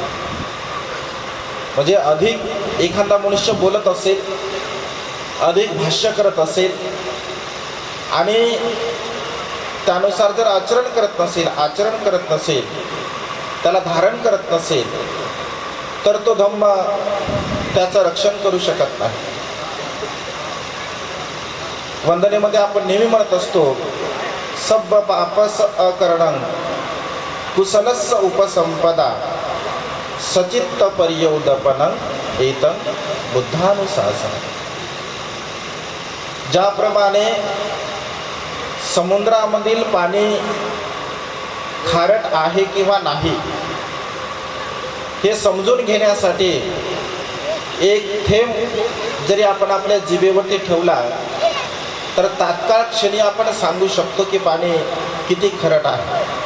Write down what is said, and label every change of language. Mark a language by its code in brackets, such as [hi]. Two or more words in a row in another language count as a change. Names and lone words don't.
[mr] म्हणजे अधिक एखादा मनुष्य बोलत असेल, अधिक भाष्य करत असेल आणि त्यानुसार जर आचरण करत नसेल, त्याला धारण करत नसेल, तर तो धम्म त्याचं रक्षण करू शकत नाही. वंदनेमध्ये आपण नेहमी म्हणत असतो, [pi] सब्ब पापस अकरणं कुशलस्स उपसंपदा सचित्त पर्यौदपनं एतं बुद्धानुशासनं. [mr] ज्याप्रमाणे समुद्रामधील पाणी खारट आहे किंवा नाही हे समजून घेण्यासाठी एक थेंब जरी आपण आपल्या जिभेवरती ठेवला, तर तात्काळ क्षणी आपण सांगू शकतो की पाणी किती खारट आहे.